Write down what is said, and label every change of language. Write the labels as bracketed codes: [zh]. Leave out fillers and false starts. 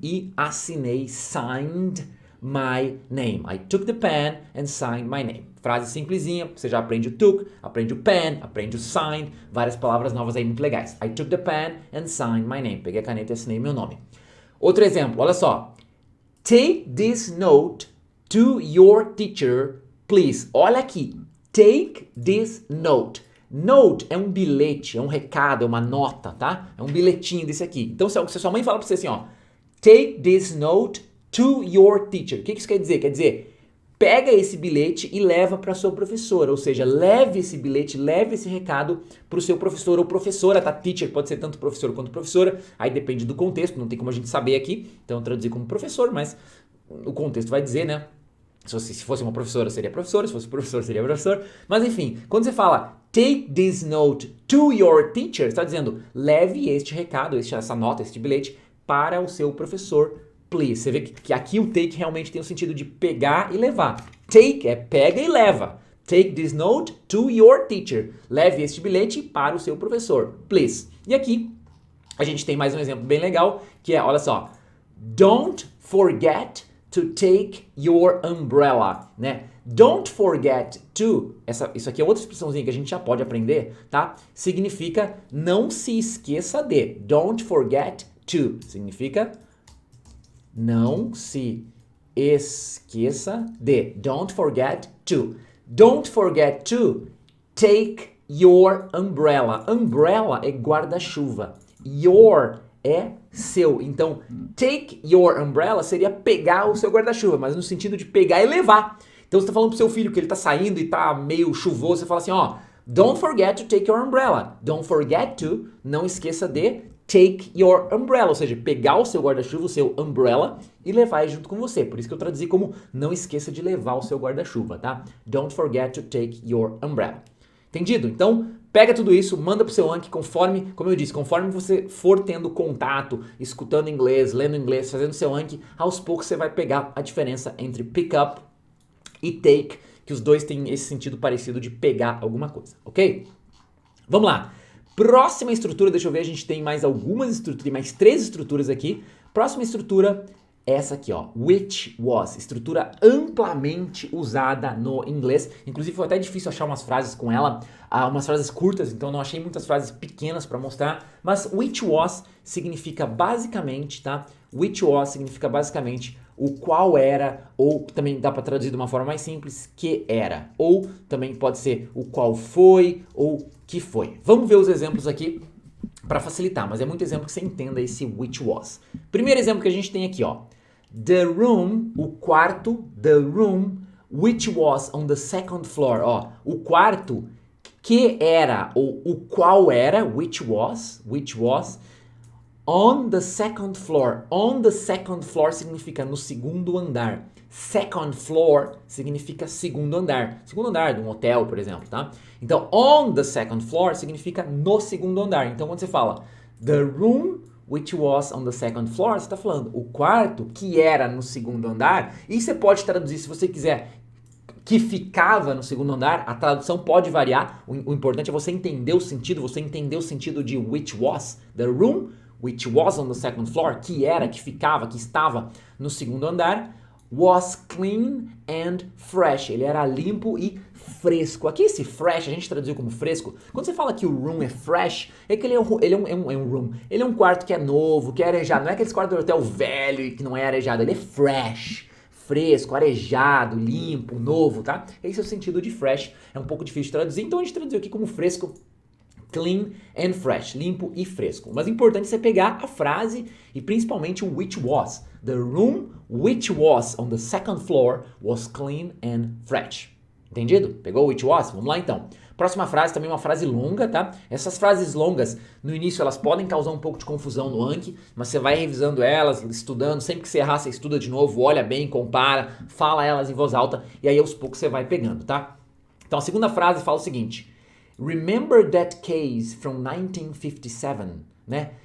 [pt] E assinei, [en] signed my name. I took the pen and signed my name. [pt] Frase simplesinha, você já aprende o took, aprende o pen, aprende o signed, várias palavras novas aí muito legais. [en] I took the pen and signed my name. [pt] Peguei a caneta e assinei meu nome. Outro exemplo, olha só. [en] Take this note to your teacher, please. [pt] Olha aqui. [en] Take this note. [pt] Note é um bilhete, é um recado, é uma nota, tá? É um bilhetinho desse aqui. Então, se sua mãe fala pra você assim, ó. [en] Take this note to your teacher. [pt] O que isso quer dizer? Quer dizer, pega esse bilhete e leva para sua professora. Ou seja, leve esse bilhete, leve esse recado para o seu professor ou professora, tá? Teacher pode ser tanto professor quanto professora. Aí depende do contexto, não tem como a gente saber aqui. Então eu traduzi como professor, mas o contexto vai dizer, né? Se fosse uma professora, seria professora. Se fosse professor, seria professor. Mas enfim, quando você fala [en] take this note to your teacher, [pt] você está dizendo leve este recado, essa nota, este bilhete para o seu professor. [en] Please. [pt] Você vê que aqui o take realmente tem o sentido de pegar e levar. Take é pega e leva. [en] Take this note to your teacher. [pt] Leve este bilhete para o seu professor. [en] Please. [pt] E aqui a gente tem mais um exemplo bem legal, que é, olha só. [en] Don't forget to take your umbrella, [pt] né? [en] Don't forget to, [pt] isso aqui é outra expressãozinha que a gente já pode aprender, tá? Significa não se esqueça de. [en] Don't forget to. [pt] Significa não se esqueça de. [en] Don't forget to. Don't forget to take your umbrella. [pt] Umbrella é guarda-chuva. Your é seu. Então, [en] take your umbrella [pt] seria pegar o seu guarda-chuva, mas no sentido de pegar e levar. Então, você está falando pro seu filho que ele está saindo e está meio chuvoso, você fala assim, ó, [en] don't forget to take your umbrella. Don't forget to, [pt] não esqueça de [en] take your umbrella, [pt] ou seja, pegar o seu guarda-chuva, o seu umbrella, e levar junto com você. Por isso que eu traduzi como não esqueça de levar o seu guarda-chuva, tá? [en] Don't forget to take your umbrella. [pt] Entendido? Então, pega tudo isso, manda pro seu Anki conforme, como eu disse, conforme você for tendo contato, escutando inglês, lendo inglês, fazendo seu Anki, aos poucos você vai pegar a diferença entre pick up e take, que os dois têm esse sentido parecido de pegar alguma coisa, ok? Vamos lá. Próxima estrutura, deixa eu ver, a gente tem mais algumas estruturas, mais 3 estruturas aqui. Próxima estrutura, essa aqui, ó, which was, estrutura amplamente usada no inglês. Inclusive foi até difícil achar umas frases com ela, umas frases curtas, então não achei muitas frases pequenas para mostrar. Mas which was significa basicamente, tá? Which was significa basicamente o qual era, ou também dá para traduzir de uma forma mais simples, que era. Ou também pode ser o qual foi, ou que foi. Vamos ver os exemplos aqui para facilitar, mas é muito exemplo que você entenda esse which was. Primeiro exemplo que a gente tem aqui, ó. [en] The room, [pt] o quarto, [en] the room, which was on the second floor. [pt] Ó, o quarto que era, ou o qual era, [en] which was, on the second floor. On the second floor [pt] significa no segundo andar. Second floor significa segundo andar. Segundo andar de um hotel, por exemplo, tá? Então, [en] on the second floor [pt] significa no segundo andar. Então, quando você fala [en] the room which was on the second floor, [pt] você está falando o quarto que era no segundo andar. E você pode traduzir, se você quiser, que ficava no segundo andar. A tradução pode variar. O importante é você entender o sentido de which was. [en] The room which was on the second floor, [pt] que era, que ficava, que estava no segundo andar, [en] was clean and fresh. [pt] Ele era limpo e fresco. Aqui esse fresh, a gente traduziu como fresco. Quando você fala que o room é fresh, é que ele é um room. Ele é um quarto que é novo, que é arejado. Não é aqueles quartos do hotel velho e que não é arejado. Ele é fresh, fresco, arejado, limpo, novo, tá? Esse é o sentido de fresh. É um pouco difícil de traduzir, então a gente traduziu aqui como fresco. [en] Clean and fresh, [pt] limpo e fresco. Mas o importante é você pegar a frase e principalmente o which was. [en] The room which was on the second floor was clean and fresh. [pt] Entendido? Pegou o which was? Vamos lá então. Próxima frase, também uma frase longa, tá? Essas frases longas, no início, elas podem causar um pouco de confusão no Anki, mas você vai revisando elas, estudando. Sempre que você errar, você estuda de novo, olha bem, compara, fala elas em voz alta e aí aos poucos você vai pegando, tá? Então a segunda frase fala o seguinte: [en] Remember that case from 1957, [pt] né?